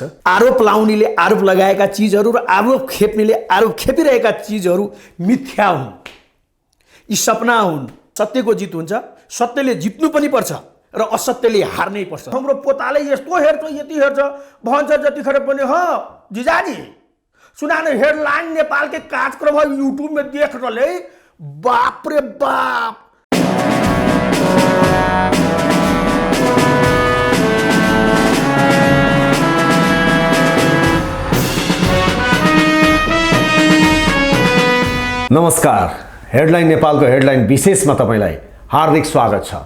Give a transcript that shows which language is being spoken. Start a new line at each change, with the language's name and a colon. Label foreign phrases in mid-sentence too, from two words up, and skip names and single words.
Nepali: आरोप लाउनेले आरोप लगाएका चिजहरू र आरोप खेप्नेले आरोप खेपिरहेका चिजहरू मिथ्या हुन्, यी सपना हुन्। सत्यको जित हुन्छ, सत्यले जित्नु पनि पर्छ र असत्यले हार्नै पर्छ। हाम्रो पोताले यस्तो हेर्छ, यति हेर्छ, भन्छ जतिखेर पनि हो
Hindi: जिजाजी सुना न हेडलाइन नेपाल के कार्यक्रम यूट्यूब में देख रहे, बाप रे बाप।
Nepali: नमस्कार, हेडलाइन नेपालको हेडलाइन विशेषमा तपाईलाई हार्दिक स्वागत छ।